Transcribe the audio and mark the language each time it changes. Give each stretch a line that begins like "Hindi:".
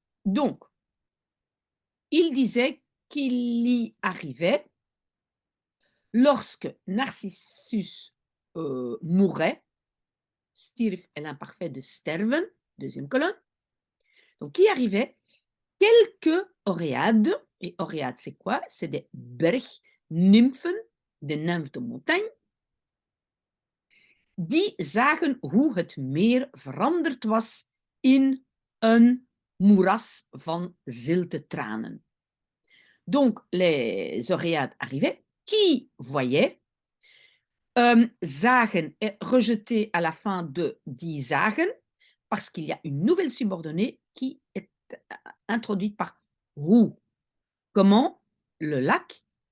French: Donc, il disait qu'il y arrivait lorsque Narcissus mourait. Stierf est l'imparfait de sterven, deuxième colonne. Donc, qui arrivait quelques Oréades. Et Oréades, c'est quoi? C'est des bergnimfen, des nymphes de montagne,
Dutch: die zagen hoe het meer veranderd was in een moeras van zilte tranen.
French: Donc, les Oréades arrivaient, qui voyaient, zagen est rejeté à la fin de
Dutch: die zagen,
French: parce qu'il y a une nouvelle subordonnée qui est introduite par hoe. Comment? Le lac